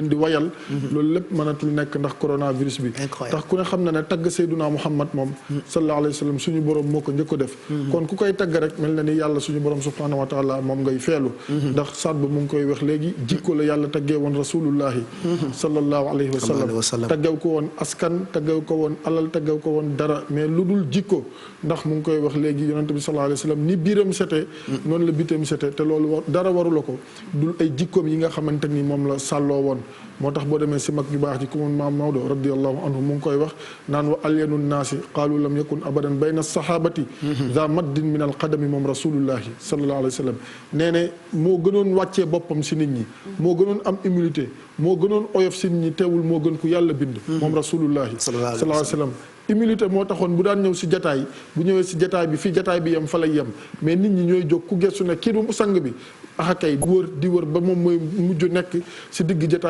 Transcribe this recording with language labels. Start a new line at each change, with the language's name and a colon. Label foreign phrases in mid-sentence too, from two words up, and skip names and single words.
Wolof: leen di wayal loolu lépp mënatul nekk ndax coronavirus bi ndax ku ne xam na ne tagg Seyduna Muhammad moom
Arabic: صلى الله عليه وسلم
Wolof: suñu borom moo ko njëkk a def kon ku koy tagg rek mel na ni yàlla suñu borom
Arabic: سبحانه وتعالى
Wolof: moom ngay feelu ndax saat ba mu ngi koy wax léegi jikko la yàlla taggee woon
Arabic: رسول الله صلى الله عليه وسلم
Wolof: taggew ko woon askan taggew ko woon alal taggew ko woon dara mais lu dul jikko ndax mu ngi koy wax léegi yonente bi
Arabic: صلى الله عليه وسلم
Wolof: ni biiram sete noonu la bitam sete te loolu dara warula ko dul ay jikkoom yi nga xamante ni moom la sàlloo woon moo tax boo demee si mag ñu baax ji ku mun maam Maodo
Arabic: رضي الله عنه
Wolof: mu ngi koy wax naan
Arabic: وعليه الناس قالوا لم يكن أبدا بين صحابة
Wolof: za
Arabic: مدين من القدم
Wolof: moom
Arabic: رسول الله صلى الله عليه وسلم
Wolof: nee ne moo gënoon wàccee boppam si nit ñi moo gënoon am humilité moo gënoon oyof si nit ñi teewul moo gën ku yàlla bind moom
Arabic: رسول الله صلى الله عليه وسلم
Wolof: humilité moo taxoon bu daan ñëw si jataay bu ñëwee si jataay bi fii jataay bi yem fa lay yem mais nit ñi ñooy jóg ku gëstu ne kii du sang bi axakay di wër ba moom mooy mujj nekk si digg jataay